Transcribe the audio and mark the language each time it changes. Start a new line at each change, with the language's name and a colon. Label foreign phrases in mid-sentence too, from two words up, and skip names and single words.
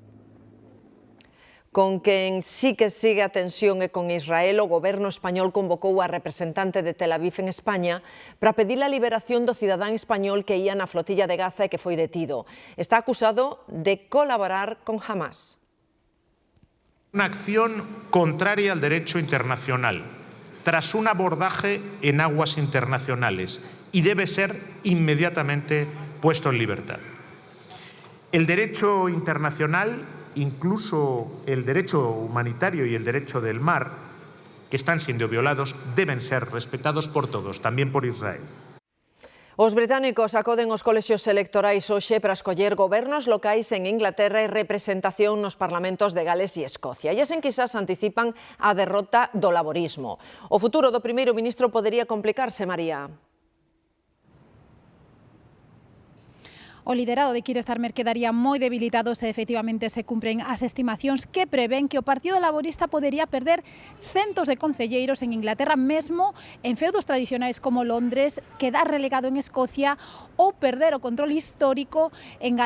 Galician: Con quen sí que sigue a tensión e con Israel, o goberno español convocou a representante de Tel Aviv en España para pedir a liberación do cidadán español que ía na flotilla de Gaza e que foi detido. Está acusado de colaborar con Hamas.
Spanish: Una acción contraria al derecho internacional, tras un abordaje en aguas internacionales, y debe ser inmediatamente puesto en libertad. El derecho internacional, incluso el derecho humanitario y el derecho del mar, que están siendo violados, deben ser respetados por todos, también por Israel.
Galician: Os británicos acoden os colexios electorais hoxe para escoller gobernos locais en Inglaterra e representación nos parlamentos de Gales e Escocia. E as enquisas anticipan a derrota do laborismo. O futuro do primeiro ministro podería complicarse, María. O liderado de Keir Starmer quedaría moi debilitado se efectivamente se cumpren as estimacións que prevén que o Partido Laborista podería perder centos de concelleiros en Inglaterra, mesmo en feudos tradicionais como Londres, quedar relegado en Escocia ou perder o control histórico en Gales.